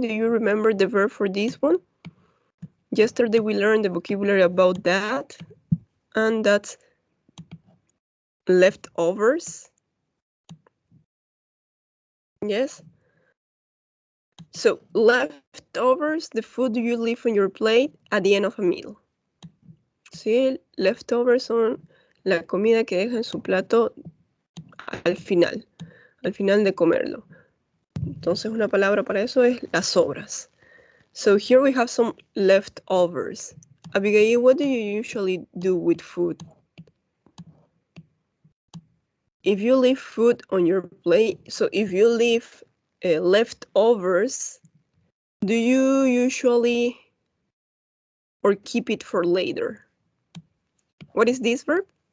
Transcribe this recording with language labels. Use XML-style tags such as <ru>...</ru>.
<en>Do you remember the verb for this one? Yesterday we learned the vocabulary about that, and that's leftovers. Yes. So leftovers, the food you leave on your plate at the end of a meal.</en> <es>Sí, leftovers son la comida que deja en su plato al final de comerlo. Entonces una palabra para eso es las sobras.</es> <en>So here we have some leftovers. Abigail, what do you usually do with food? If you leave food on your plate, so if you leave leftovers, do you usually or keep it for later? What is this verb?</en>